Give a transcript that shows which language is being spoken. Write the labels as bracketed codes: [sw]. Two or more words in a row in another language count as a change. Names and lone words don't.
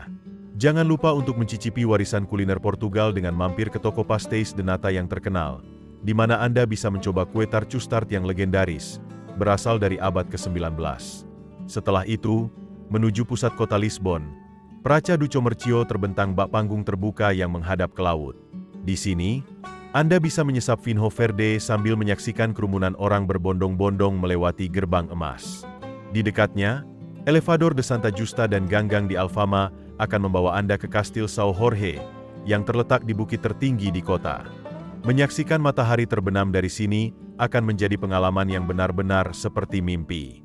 [id] Jangan lupa untuk mencicipi warisan kuliner Portugal dengan mampir ke toko pastéis de nata yang terkenal, di mana Anda bisa mencoba kue tart custard yang legendaris, berasal dari abad ke-19. Setelah itu, menuju pusat kota Lisbon, Praça do Comércio terbentang bak panggung terbuka yang menghadap ke laut. Di sini, Anda bisa menyesap vinho verde sambil menyaksikan kerumunan orang berbondong-bondong melewati gerbang emas. Di dekatnya, Elevador de Santa Justa dan ganggang di Alfama akan membawa Anda ke Kastil São Jorge, yang terletak di bukit tertinggi di kota. Menyaksikan matahari terbenam dari sini akan menjadi pengalaman yang benar-benar seperti mimpi.